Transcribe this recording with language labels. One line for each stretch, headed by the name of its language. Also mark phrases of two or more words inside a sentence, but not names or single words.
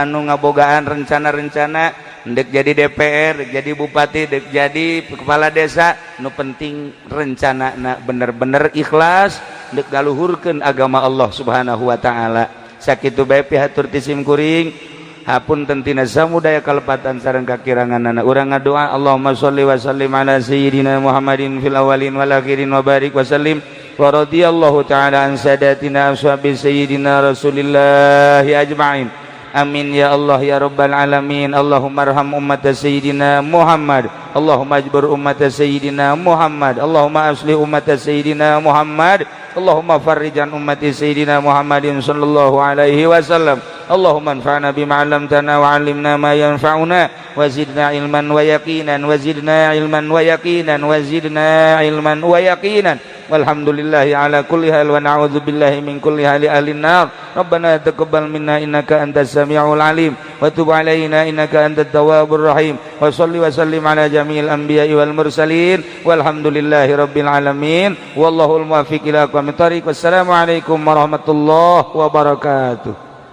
Sundanese: anu ngabogaan rencana-rencana dek jadi DPR, dek jadi bupati, dek jadi kepala desa nu penting rencana bener-bener ikhlas dek galuhurkeun agama Allah
Arabic: سبحانه وتعالى
Sundanese: sakitu bae pihatur ti simkuring hapunten tina samudaya kalepatan sareng kakiranganana urang ngadoa
Arabic: اللهم صل وسلم على سيدنا محمد في الأولين والآخرين وبارك وسلم ورضي الله تعالى عن سادتنا أصحاب سيدنا رسول الله أجمعين آمين يا الله يا رب العالمين اللهم ارحم أمة سيدنا محمد اللهم اجبر أمة سيدنا محمد اللهم أصلح أمة سيدنا محمد اللهم فرج عن أمة سيدنا محمد صلى الله عليه وسلم اللهم انفعنا بما علمتنا وعلمنا ما ينفعنا وزدنا علما ويقينا وزدنا علما ويقينا وزدنا علما ويقينا والحمد لله على كل حال ونعوذ بالله من حال أهل النار ربنا تقبل منا إنك أنت السميع العليم وتب علينا إنك أنت التواب الرحيم وصل وسلم على جميع الأنبياء والمرسلين والحمد لله رب العالمين والله الموفق إلى أقوم الطريق والسلام عليكم ورحمة الله وبركاته.